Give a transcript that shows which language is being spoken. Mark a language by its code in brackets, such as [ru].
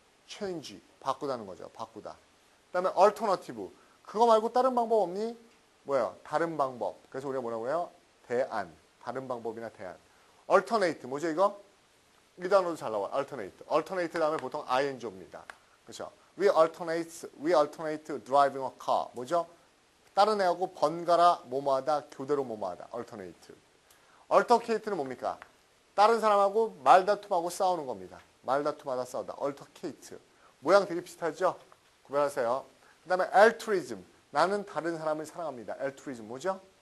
[ko] change, 바꾸다는 거죠. 바꾸다. 그 다음에 alternative, 그거 말고 다른 방법 없니? 뭐예요? 다른 방법. 그래서 우리가 뭐라고 해요? 대안. 다른 방법이나 대안. alternate, 뭐죠 이거? 이 단어도 잘 나와요. alternate. alternate 다음에 보통 ing 옵니다. 그렇죠? [en] we alternate driving a car. [ko] 뭐죠? 다른 애하고 번갈아 뭐뭐하다, 교대로 뭐뭐하다. alternate. altercate는 뭡니까? 다른 사람하고 말다툼하고 싸우는 겁니다. 말다툼하다 싸우다. altercate. 모양 되게 비슷하죠? 구별하세요. 그 다음에 altruism. 나는 다른 사람을 사랑합니다. altruism 뭐죠?